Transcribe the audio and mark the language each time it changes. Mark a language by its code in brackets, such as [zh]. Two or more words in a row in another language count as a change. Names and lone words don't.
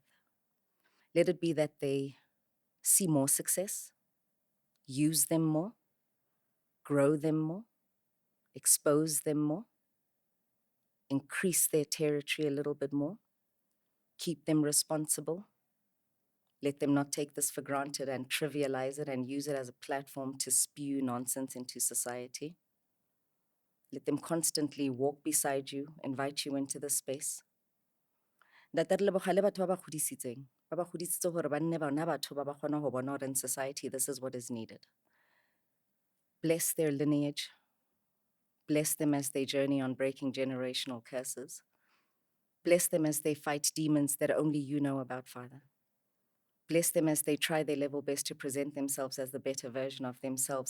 [en] Let it be that they see more success, use them more, grow them more, expose them more, increase their territory a little bit more, keep them responsible. Let them not take this for granted and trivialize it and use it as a platform to spew nonsense into society. Let them constantly walk beside you, invite you into the space. [tn] Ntate re leboga le batho ba ba godisitseng, ba ba godisitse gore ba nne bana batho ba ba kgona go bona gore [en] in society this is what is needed. Bless their lineage. Bless them as they journey on breaking generational curses. Bless them as they fight demons that only you know about, Father. Bless them as they try their level best to present themselves as the better version of themselves.